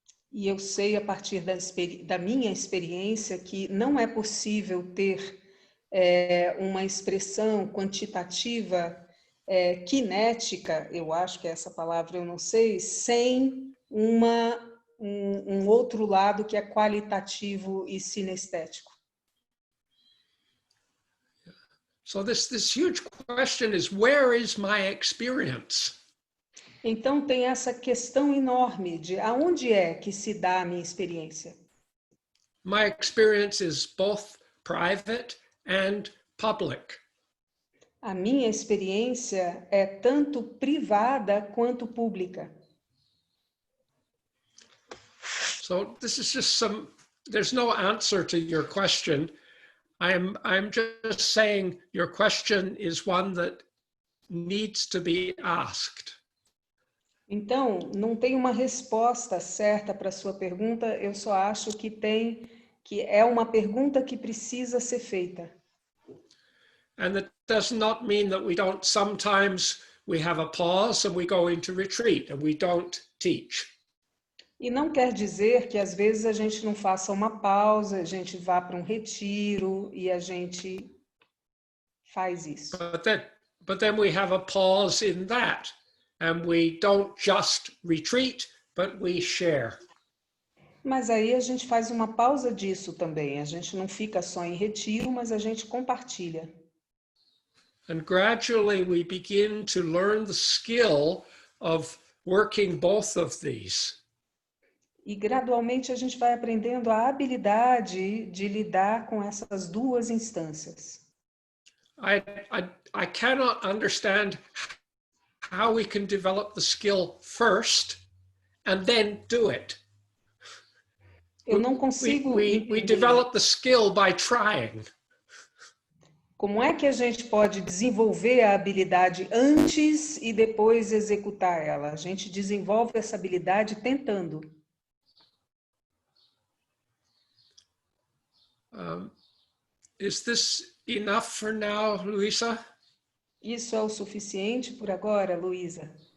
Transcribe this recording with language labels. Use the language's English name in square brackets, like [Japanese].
[Portuguese] E eu sei, a partir da minha experiência, que não é possível ter uma expressão quantitativa, cinética, eu acho que é essa palavra, eu não sei, sem um outro lado que é qualitativo e sinestético. [English] So this huge question is, where is my experience? [Portuguese] Então tem essa questão enorme de aonde é que se dá a minha experiência. [English] My experience is both private and public. [Portuguese] A minha experiência é tanto privada quanto pública. [English] So this is just there's no answer to your question. I'm just saying your question is one that needs to be asked. [Portuguese] Então, não tem uma resposta certa para a sua pergunta, eu só acho que é uma pergunta que precisa ser feita. [English] And that does not mean that we don't sometimes we have a pause and we go into retreat and we don't teach. [Portuguese] E não quer dizer que às vezes a gente não faça uma pausa, a gente vá para um retiro e a gente faz isso. [English] But then we have a pause in that. And we don't just retreat, but we share. [Portuguese] Mas aí a gente faz uma pausa disso também. A gente não fica só em retiro, mas a gente compartilha. [English] And gradually we begin to learn the skill of working both of these. [Portuguese] E gradualmente a gente vai aprendendo a habilidade de lidar com essas duas instâncias. [English] I cannot understand how we can develop the skill first and then do it. [Portuguese] Eu não consigo [English] we develop the skill by trying. [Portuguese] Como é que a gente pode desenvolver a habilidade antes e depois executar ela? A gente desenvolve essa habilidade tentando. [English] Is this enough for now, Luisa? [Portuguese] Isso é o suficiente por agora, Luísa?